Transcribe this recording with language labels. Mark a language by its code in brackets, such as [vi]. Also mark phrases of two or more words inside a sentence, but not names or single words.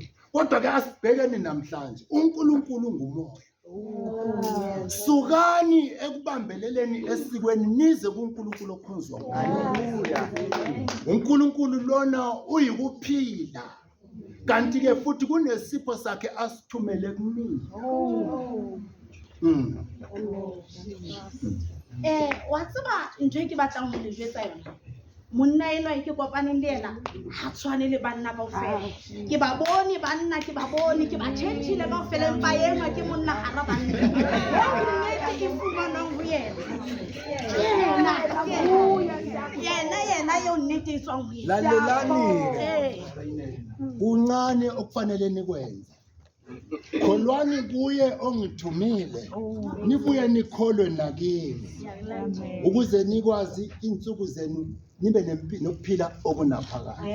[zu] Kodwa ke asibhekeni namhlanje uNkulunkulu ngumoya. Sukani ekubambeleleni esikweni nize kuNkulunkulu okhonzwa. Haleluya. uNkulunkulu lona uyikuphila. Kanti ke futhi kunesipho sakhe asithumele kumina. [st] Wa tseba ntho e ke batlang ho le jwetsa yona. Monna enwa ke kopaneng le yena ha tshwane le banna kaofela. Ke ba bone banna, ke ba bone, ke ba tjhentjhile kaofela empa enwa ke monna hara banna. Nnete e fumanang ho yena. Yena yo nnete e tswang ho yena. [zu] Lalelani kuncane okufanele nikwenze. Kholwani kuye ongithumile. Nibuye nikholwe nakini. Ukuze nikwazi insuku zenu nibe nokuphila okunaphakade.